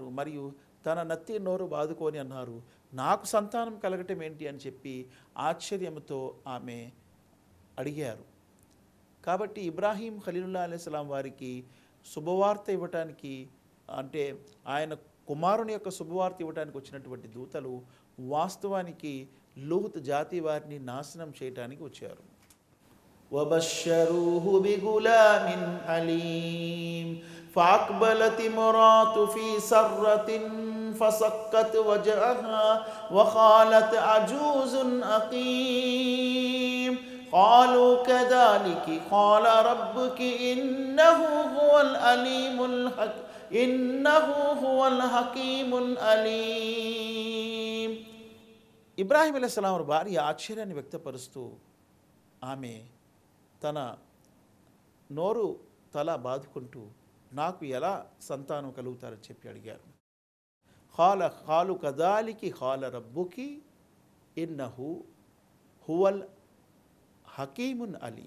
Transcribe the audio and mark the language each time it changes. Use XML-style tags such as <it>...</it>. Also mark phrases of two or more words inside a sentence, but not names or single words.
<te>మరియు తన నత్తి నోరు బాదుకొని అన్నారు, నాకు సంతానం కలగటం ఏంటి అని చెప్పి ఆశ్చర్యంతో ఆమె అడిగారు. కాబట్టి ఇబ్రాహీం ఖలీలుల్లాహ్ అలైహిస్సలాం వారికి శుభవార్త ఇవ్వటానికి, అంటే ఆయన కుమారుని యొక్క శుభవార్త ఇవ్వడానికి వచ్చినటువంటి దూతలు వాస్తవానికి లూత్ జాతి వారిని నాశనం చేయడానికి వచ్చారు.</te> <ar>وبشروه بغلام حليم فأقبلت امرأة في سرة فصكت وجهها وقالت عجوز أقيم قالوا كذلك قال ربك إنه هو الحكيم العليم.</ar> <te>ఇబ్రాహీం అలైహిస్సలాం వారి భార్య ఆశ్చర్యాన్ని వ్యక్తపరుస్తూ ఆమె తన నోరు తల బాదుకుంటూ నాకు ఎలా సంతానం కలుగుతారని చెప్పి అడిగారు.</te> <ar>قالوا كذلك قال ربك إنه هو الحكيم العليم.</ar>